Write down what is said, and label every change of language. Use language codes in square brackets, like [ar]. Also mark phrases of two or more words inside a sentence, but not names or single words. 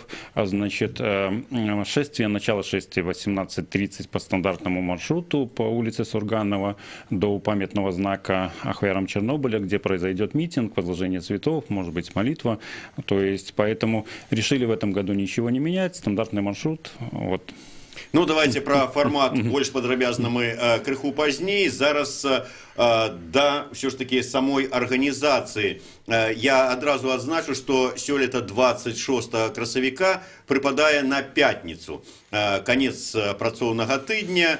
[ru] Значит, начало шествия 18:30 по стандартному маршруту по улице Сурганова до памятного знака ахвярам Чернобыля, где произойдет митинг, возложение цветов, может быть, молитва. То есть, поэтому решили в этом году ничего не менять, стандартный маршрут. Вот. Ну, давайте про формат [be] больш падрабязна мы крыху пазней. Зараз да [ru] все ж таки самой организации [be] я адразу адзначу, что сёлета 26 красавіка прыпадае на пятніцу, конец працоўнага тыдня.